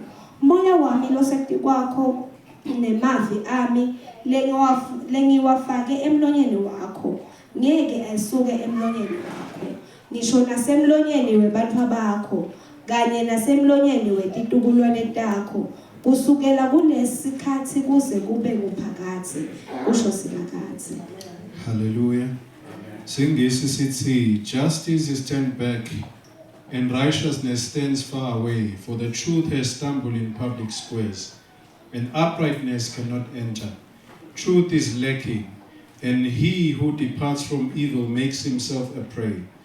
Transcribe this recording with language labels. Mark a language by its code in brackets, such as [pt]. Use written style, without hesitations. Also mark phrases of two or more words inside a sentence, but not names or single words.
[ss] Moya wami losekti kwakho nemavi ami lengiwafake emlonyeni wakho ngeke ayisuke emlonyeni wakho. Ngisho nasemlonyeni webantwa bakho kanye nasemlonyeni wetitukulwane takho kusukela kulesikhathi kuze kube nguphakade kusho Simakathe. Hallelujah. Singisi sithi, [en] justice is turned back and righteousness stands far away, for the truth has stumbled in public squares and uprightness cannot enter. Truth is lacking, and he who departs from evil makes himself a prey.